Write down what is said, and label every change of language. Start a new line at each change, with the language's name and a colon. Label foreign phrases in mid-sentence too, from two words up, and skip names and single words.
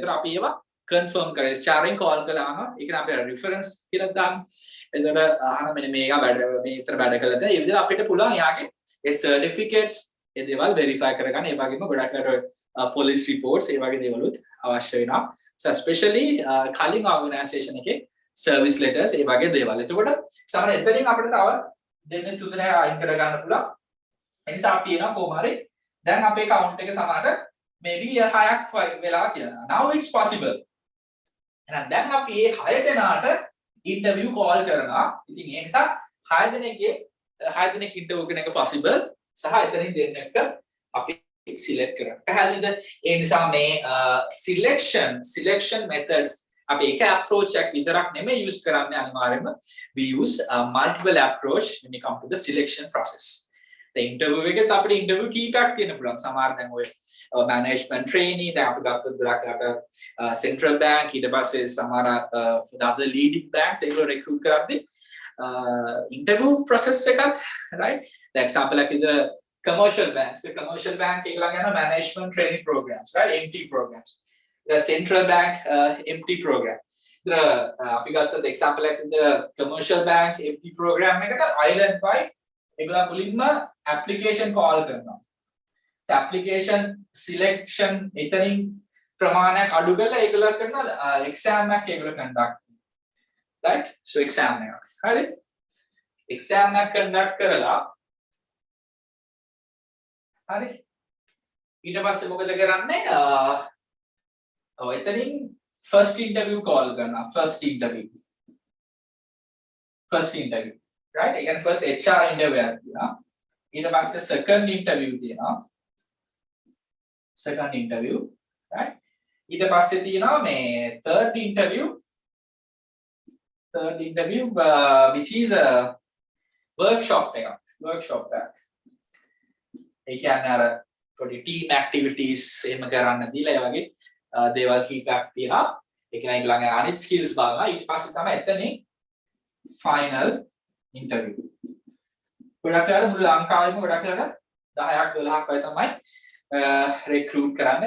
Sinhala: ඒතර අපි ඒවා confirm කරලා HR-එන් call කළාම ඒක අපේ reference කියලා දාන්න. එතකොට අහන මෙන්න මේක වැඩ මේ විතර වැඩ කළාද ඒ විදිහට අපිට පුළුවන් යාගේ ඒ certificates ඒ දේවල් verify කරගන්න. ඒ වගේම ගොඩක්
English: police reports
Sinhala: ඒ වගේ දේවල් උත් අවශ්‍ය වෙනවා.
English: So especially
Sinhala: කලින් organisation එකේ
English: service letters
Sinhala: ඒ වගේ දේවල්. එතකොට සමහර එතනින් අපිට තව දෙන්න තුන දෙනා අයින් කර ගන්න පුළුවන්. ඒ නිසා අපි එනවා කොහොම හරි දැන් අපේ count එක සමහරට maybe 6ක් වෙලා කියලා.
English: Now it's possible.
Sinhala: එහෙනම් දැන් අපි මේ 6 දෙනාට
English: interview call
Sinhala: කරනවා. ඉතින් ඒ නිසා 6 දෙනෙක්ගේ 6 දෙනෙක් interview කරන එක possible සහ එතනින් දෙන්නෙක්ට අපි select කරනවා. පැහැදිලිද? ඒ නිසා මේ
English: selection methods
Sinhala: අපි එක
English: approach
Sinhala: එකක් විතරක් නෙමෙයි
English: use
Sinhala: කරන්නේ අනිවාර්යයෙන්ම
English: we use multiple approach when it come to the selection process.
Sinhala: The interview එකත් අපිට interview කීපයක් තියෙන්න පුළුවන්. සමහර දැන් ඔය
English: management trainee
Sinhala: දැන් අපි ගත්තොත් ගොඩක් central bank ඊට පස්සේ සමහර
English: other leading banks
Sinhala: ඒගොල්ලෝ recruit කරද්දී
English: interview process
Sinhala: එකත් right.
English: The example like the commercial banks. The commercial bank
Sinhala: ඒගොල්ලන් යන
English: management training programs right, MT programs. The central bank MT program. The
Sinhala: අපි ගත්තොත්
English: example like the commercial bank MT program එකට island wide
Sinhala: ඒගොල්ලන් මුලින්ම
English: application call කරනවා. So application selection
Sinhala: එතනින් ප්‍රමාණයක් අඩු කරලා ඒගොල්ලෝ කරන exam එකක් ඒගොල්ලෝ conduct. right? So exam එකක්. හරි? exam එකක් conduct කරලා හරි. ඊට පස්සේ මොකද කරන්නේ? එතනින්
English: first interview call
Sinhala: කරනවා.
English: first interview, right?
Sinhala: ඒ කියන්නේ
English: first HR interview
Sinhala: එකක් තියෙනවා. ඊට පස්සේ
English: second interview
Sinhala: තියෙනවා.
English: second interview, right?
Sinhala: ඊට පස්සේ තියෙනවා මේ
English: third interview, which is a workshop එකක්.
Sinhala: ඒ කියන්නේ අර පොඩි
English: team activities
Sinhala: එහෙම කරන්න දීලා ඒ වගේ දේවල් කීපයක් තියෙනවා. ඒ කියන්නේ ඊළඟ අනිත් skills බලනවා. ඊට පස්සේ තමයි එතනින් final interview. ගොඩක් වෙලාවට මුළු ලංකාවෙම ගොඩක් වෙලාවට 10ක් 12ක් වගේ තමයි recruit කරන්නේ.